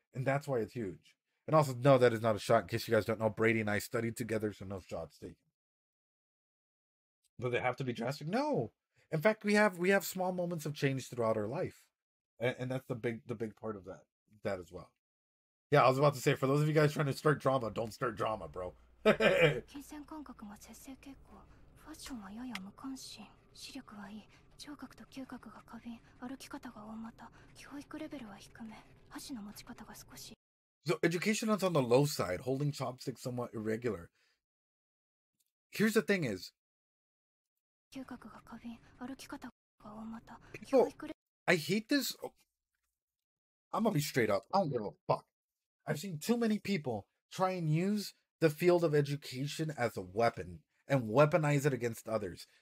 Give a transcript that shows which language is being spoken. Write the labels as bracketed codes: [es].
[en] And that's why it's huge. And also, no, that is not a shot. In case you guys don't know, Brady and I studied together, so no shots taken. Does it have to be drastic? No. In fact, we have small moments of change throughout our life, and that's the big part of that as well. Yeah, I was about to say, for those of you guys trying to start drama, don't start drama, bro. [ja] 金銭感覚が節制傾向ファッションはやや無関心視力はいい聴覚と嗅覚が過敏歩き方が大股教育レベルは低め箸の持ち方が少し [en] So education is on the low side, holding chopsticks somewhat irregular. Here's the thing is, [ja] 嗅覚が過敏歩き方が大股 [en] people, I hate this. I'm gonna be straight up. I don't give a fuck. I've seen too many people try and use the field of education as a weapon and weaponize it against others.